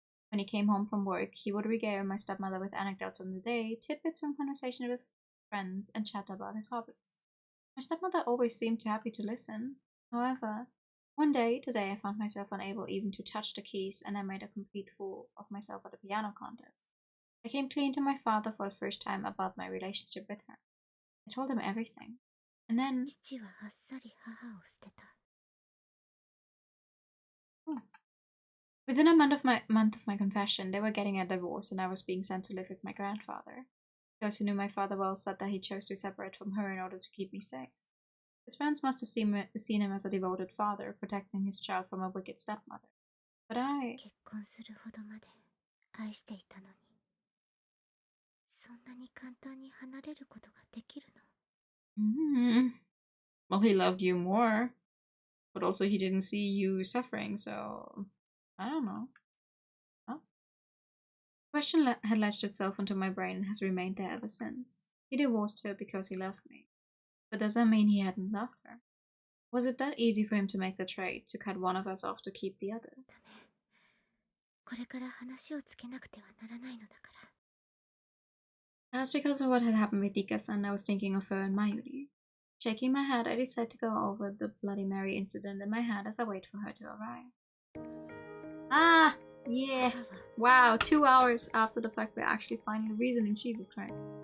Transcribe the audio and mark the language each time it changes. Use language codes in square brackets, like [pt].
[en] When he came home from work, he would regale my stepmother with anecdotes from the day, tidbits from conversation with his friends, and chat about his hobbies. My stepmother always seemed happy to listen. However, one day, today, I found myself unable even to touch the keys, and I made a complete fool of myself at a piano contest. I came clean to my father for the first time about my relationship with her. I told him everything. And then... [ja] 父はあっさり母を捨てた。 [en] Within a month of my confession, they were getting a divorce and I was being sent to live with my grandfather. Those who knew my father well said that he chose to separate from her in order to keep me safe. His friends must have seen him as a devoted father, protecting his child from a wicked stepmother. But I... [ja] 結婚するほどまで愛していたのに、そんなに簡単に離れることができるの？ [en] Well, he loved you more. But also he didn't see you suffering, so... I don't know. Huh? The question had latched itself onto my brain and has remained there ever since. He divorced her because he loved me. But does that mean he hadn't loved her? Was it that easy for him to make the trade, to cut one of us off to keep the other? [ja] これから話をつけなくてはならないのだから。 [en] That was because of what had happened with Ika-san. I was thinking of her and Mayuri. Shaking my head, I decided to go over the Bloody Mary incident in my head as I wait for her to arrive. Ah! Yes! Wow, 2 hours after the fact we're actually finally reasoning. Jesus Christ.